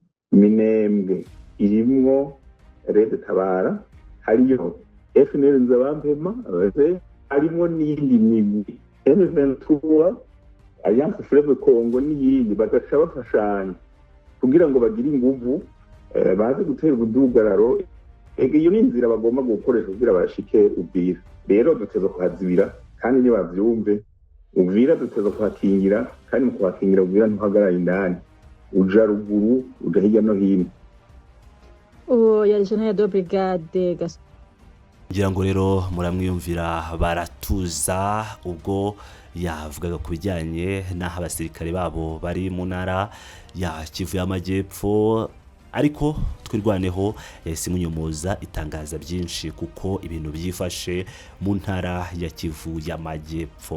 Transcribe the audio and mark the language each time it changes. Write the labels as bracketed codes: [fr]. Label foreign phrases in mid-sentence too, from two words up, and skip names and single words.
[rn] Minembwe irimwo Rede Tabara, hariyo FNL Nzabampema, harimo n'iyindi migwi M23, Alliance Fleuve Congo n'iyindi, bagaca bafashanya kugira ngo bagire inguvu baze gutera ubudugararo iyo ni inzira bagomba gukoresha kugira bashike Uvira. Rero duteza kuhazibira kandi nibavyumve, Uvira duteza kuhakingira kandi mu kuhakingira Uvira ntuhagarara indani, uja ruguru uja hirya no hino. [fr] ya General de Brigade [rw] ngira ngo rero muramwiyumvira Baratuza ubwo yavugaga ku bijyanye n'aho abasirikare babo bari mu ntara ya Kivu y'Amajyepfo, ariko twirwaneho yahise Inyomoza itangaza byinshi kuko ibintu byifashe mu ntara ya Kivu y'Amajyepfo.